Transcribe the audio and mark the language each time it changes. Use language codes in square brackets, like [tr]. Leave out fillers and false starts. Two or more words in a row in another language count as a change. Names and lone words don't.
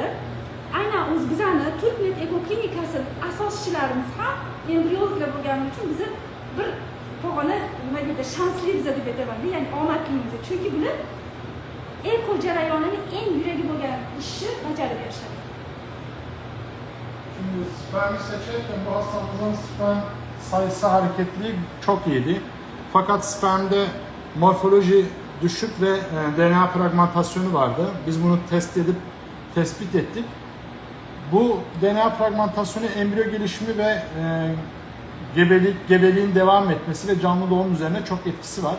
[uz] Aynan o'z bizani Turknet Eko klinikasi asoschilarimiz ham embriologlar bo'lgani uchun bizni bir pog'ona nima deydi, shansli biza deb aytaman, ya'ni omadlimiz. Chunki buni eko jarayonining eng yuragi bo'lgan ishni bajarib berishadi. [tr] Şimdi spermi seçerken bu hastamızın sperm sayısı hareketliliği çok iyiydi. Fakat spermde morfoloji düşük ve DNA fragmentasyonu vardı. Biz bunu tespit ettik. Bu DNA fragmentasyonu embriyo gelişimi ve gebeliğin devam etmesi ve canlı doğum üzerine çok etkisi var.